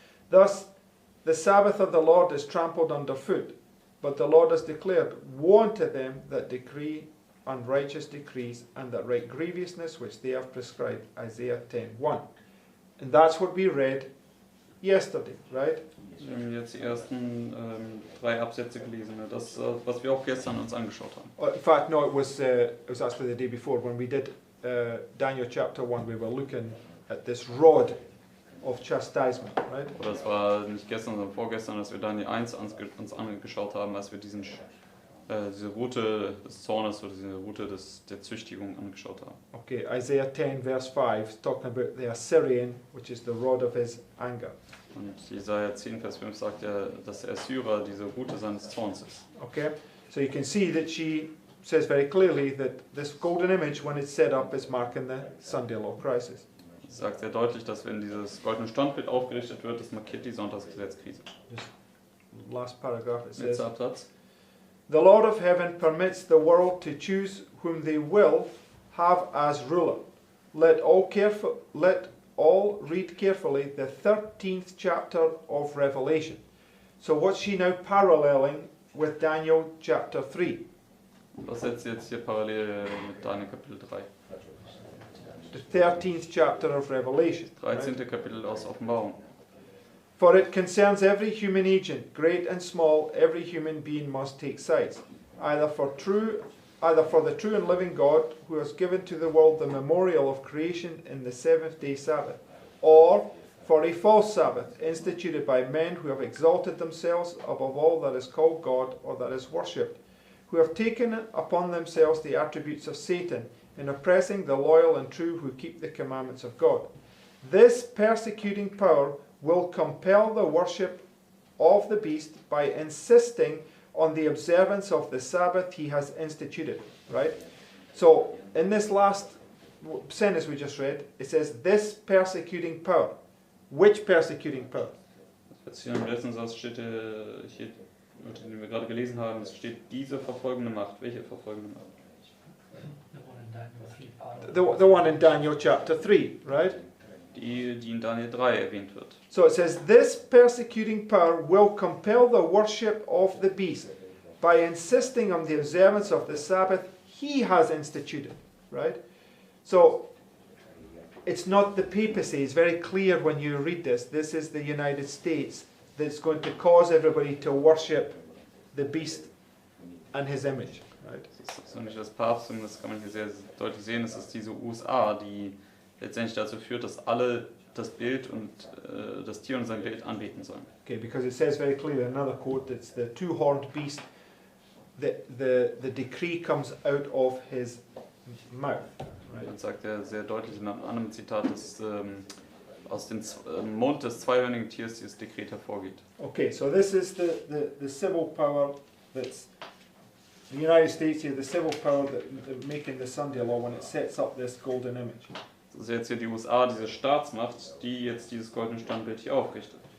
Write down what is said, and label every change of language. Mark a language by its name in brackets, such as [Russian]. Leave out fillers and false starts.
[English] Thus, the Sabbath of the Lord is trampled underfoot, but the Lord has declared, woe unto them that decree unrighteous decrees, and that right grievousness which they have prescribed. Isaiah 10:1. And that's what we read yesterday, right? [German] Wir haben jetzt die ersten 3 Absätze gelesen. Ne? Das, was wir auch gestern uns angeschaut haben. [English] In fact, no, it was actually the day before when we did Daniel chapter 1. We were looking at this rod of chastisement, right? [German] Oder es war nicht gestern, sondern vorgestern, dass wir Daniel 1 uns angeschaut haben, als wir diese Route des Zornes oder diese Route der Züchtigung angeschaut haben. [English] Okay, Isaiah 10 verse 5 is talking about the Assyrian, which is the rod of his anger. [German] Und Jesaja 10, Vers 5 sagt ja, dass der Assyrer diese Route seines Zorns ist. [English] Okay, so you can see that she says very clearly that this golden image, when it's set up, is marking the Sunday law crisis. [German] Es sagt sehr deutlich, dass wenn dieses goldene Standbild aufgerichtet wird, das markiert die Sonntagsgesetzkrise. [English] Last paragraph, it says, [German] Letzter Absatz. [English] The Lord of heaven permits the world to choose whom they will have as ruler. Let all read carefully the 13th chapter of Revelation. So what's she now paralleling with Daniel chapter 3? [German] Was setzt jetzt hier parallel mit Daniel Kapitel 3? [English] The 13th chapter of Revelation. [German] 13. Kapitel aus Offenbarung. [English] For it concerns every human agent, great and small, every human being must take sides, either for the true and living God, who has given to the world the memorial of creation in the 7th-day Sabbath, or for a false Sabbath, instituted by men who have exalted themselves above all that is called God or that is worshipped, who have taken upon themselves the attributes of Satan, in oppressing the loyal and true who keep the commandments of God. This persecuting power will compel the worship of the beast by insisting on the observance of the Sabbath he has instituted, right? So, in this last sentence we just read, it says, this persecuting power. Which persecuting power? [German] Jetzt hier im letzten Satz steht hier, den wir gerade gelesen haben, es steht diese verfolgende Macht. Welche verfolgende Macht? [English] The one in Daniel chapter 3, right? [German] Die in Daniel 3 erwähnt wird. [English] So it says, this persecuting power will compel the worship of the beast by insisting on the observance of the Sabbath he has instituted, right? So it's not the papacy. It's very clear when you read this. This is the United States that's going to cause everybody to worship the beast and his image, right? [German] Das ist so nicht das Papsttum, das kann man hier sehr deutlich sehen. Es ist diese USA, die letztendlich dazu führt, dass alle das Bild und das Tier und sein Bild anbeten sollen. [English] Okay, because it says very clearly, another quote, it's the two-horned beast. The decree comes out of his mouth. Right? [German] Dann sagt er sehr deutlich in einem anderen Zitat, dass aus dem Mund des zweihörnigen Tiers dieses Dekret hervorgeht. [English] Okay, so this is the civil power that's the United States here, the civil power that making the Sunday law when it sets up this golden image. [German] Das ist jetzt hier die USA, diese Staatsmacht, die jetzt dieses goldene Standbild hier aufrichtet.